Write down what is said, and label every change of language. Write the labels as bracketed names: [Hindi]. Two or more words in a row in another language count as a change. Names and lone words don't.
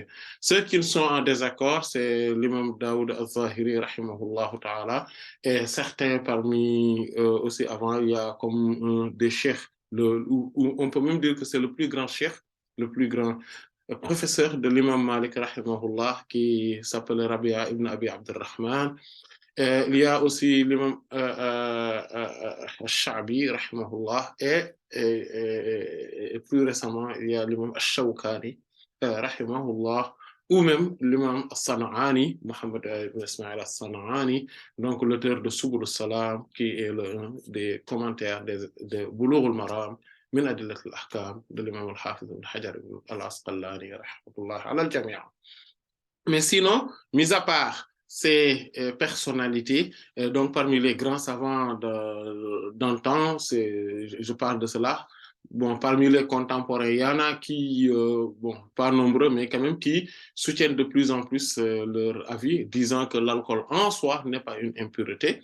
[French] Ceux qui sont en désaccord, c'est l'imam Daoud al-Zahiri, [Arabic] رحمه الله تعالى, [French] et certains parmi aussi avant, il y a comme des cheikhs, on peut même dire que c'est le plus grand cheikh, le plus grand professeur de l'imam Malik, rahimahullah, qui s'appelle Rabia ibn Abi Abdurrahman. Il y a aussi l'imam al-Sha'bi, rahimahullah, et plus récemment, il y a l'imam al-Shawkani, rahimahullah, ou même l'imam al-Sana'ani, Mohammed ibn Ismail al-Sana'ani, donc l'auteur de Subul al-Salam, qui est l'un des commentaires de Bulugh al-Maram, min Adillat al-Ahkam, de l'imam al-Hafiz ibn Hajar al-Asqalani, rahimahullah, [Arabic] على الجامعة. [French] Mais sinon, mis à part ces personnalités, donc parmi les grands savants d'antan, je parle de cela. Bon, parmi les contemporains, il y en a qui, bon, pas nombreux, mais quand même qui soutiennent de plus en plus leur avis, disant que l'alcool en soi n'est pas une impureté.